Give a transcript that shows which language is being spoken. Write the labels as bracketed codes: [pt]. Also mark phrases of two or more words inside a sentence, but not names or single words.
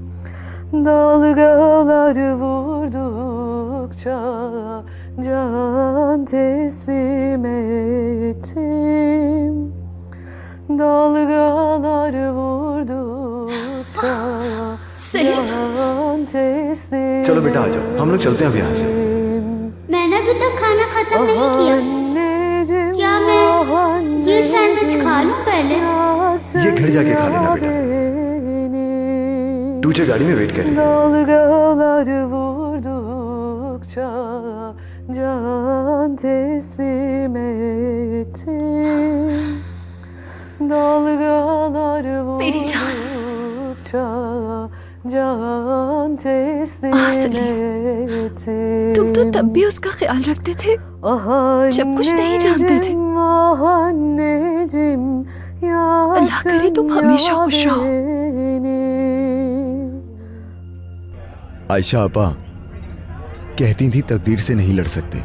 [tr] Dalgalar vurdukça can teslim ettim. Dalgalar vurdukça can teslim. [hi] चलो बेटा आ जाओ, हम लोग चलते हैं अब यहाँ से। मैंने अभी तक खाना खत्म नहीं किया। क्या मैं ये सैंडविच खा लूं पहले? ये घर जाके खा लेना बेटा। टूचे गाड़ी में वेट करें। [tr] Dalgalar vurdukça can teslim ettim. Dalgalar [hi] मेरी जान। [tr] vurdukça can teslim ettim. [hi] तुम तो तब भी उसका ख्याल रखते थे जब कुछ नहीं जानते थे। अल्लाह करे तुम हमेशा खुश रहो। आयशा आपा कहती थी तकदीर से नहीं लड़ सकते।